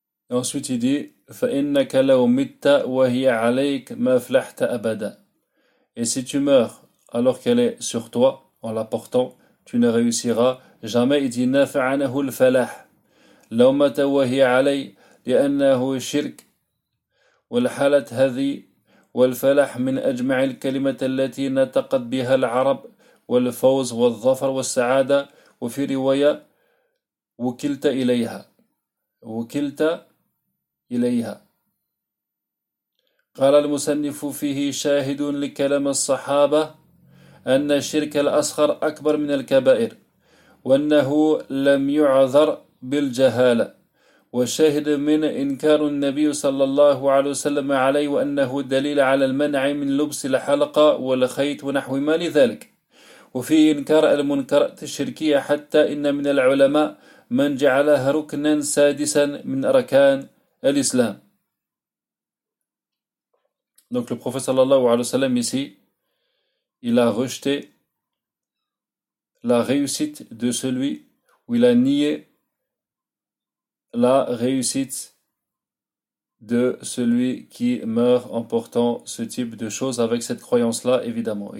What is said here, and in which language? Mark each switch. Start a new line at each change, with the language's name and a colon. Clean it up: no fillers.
French: Et ensuite, il dit,
Arabic: فَإِنَّكَ لَوْ مِتَّ وَهِيَ عَلَيْكَ مَا فْلَحْتَ أَبَدًا.
French: Et si tu meurs alors qu'elle est sur toi, en la portant, tu ne réussiras jamais. Il dit,
Arabic: نَفَعَنَهُ الْفَلَاحُ لَوْ مَتَ وَهِيَ عَلَيْكَ لِأَنَّهُ شِرْكُ وَالْحَالَةُ هَذِي وَالْفَلَاحُ مِنْ أَجْمَعِ الْكَلِمَةِ الَّتِي نَطَقَتْ بِهَا الْعَرَبُ وَالْفَوْزُ وَالظَّفَرُ وَالسَّعَادَةُ وَفِي رِوَايَةٍ وُكِلْتَ إِلَيْهَا وكلت إليها. قال المصنف فيه شاهد لكلام الصحابة أن الشرك الأصغر أكبر من الكبائر وأنه لم يعذر بالجهالة وشاهد من إنكار النبي صلى الله عليه وسلم عليه وأنه دليل على المنع من لبس الحلقة والخيط ونحو ما لذلك وفيه إنكار المنكرات الشركية حتى إن من العلماء من جعلها ركنا سادسا من أركان الإسلام.
French: Donc le prophète
Arabic: sallallahu alayhi wa sallam
French: ici, il a rejeté la réussite de celui où il a nié la réussite de celui qui meurt en portant ce type de choses avec cette croyance-là, évidemment.